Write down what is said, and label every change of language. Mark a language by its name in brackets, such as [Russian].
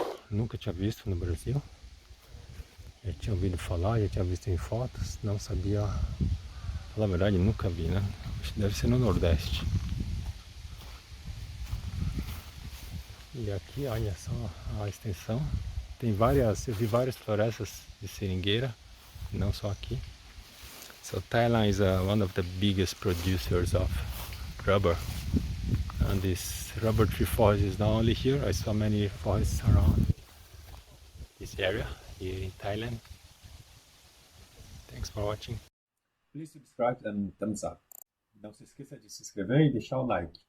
[Portuguese] Nunca tinha visto no Brasil. Já tinha ouvido falar, já tinha visto em fotos, não sabia. Na verdade, nunca vi, né? Acho que deve ser no Nordeste. E aqui, olha só a extensão. Tem várias, eu vi várias florestas de seringueira, não só aqui. [English] So Thailand is one of the biggest producers of rubber. And this rubber tree forest is not only here, I saw many forests around this area here in Thailand. Thanks for watching. Please subscribe and thumbs up. [Portuguese] Não se esqueça de se inscrever e deixar o like.